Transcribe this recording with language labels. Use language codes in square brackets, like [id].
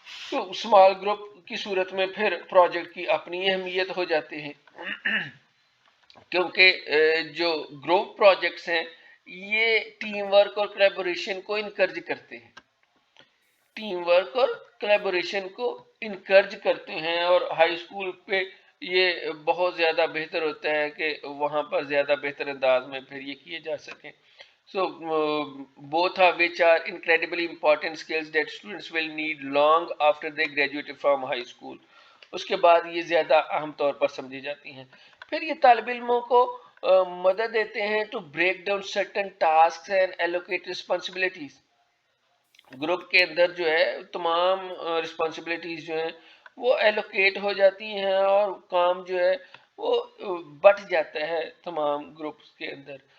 [ur] تو small group کی صورت میں پھر پروجیکٹ کی اپنی اہمیت ہو جاتے ہیں, کیونکہ جو گروپ پروجیکٹس ہیں یہ ٹیم ورک اور کلیبوریشن کو انکرج کرتے ہیں, ٹیم ورک اور کلیبوریشن کو انکرج کرتے ہیں. اور ہائی اسکول پہ یہ بہت زیادہ بہتر ہوتا ہے کہ وہاں پر زیادہ بہتر انداز میں پھر یہ کیے جا سکیں. [en] So both of which are incredibly important skills that students will need long after they graduate from high school. [ur] اس کے بعد یہ زیادہ اہم طور پر سمجھی جاتی ہیں. پھر یہ طالب علموں کو مدد دیتے ہیں [en] to break down certain tasks and allocate responsibilities. [ur] Group کے اندر جو ہے تمام رسپانسبلٹیز جو ہیں وہ ایلوکیٹ ہو جاتی ہیں اور کام جو ہے وہ بٹ جاتا ہے تمام گروپس کے اندر.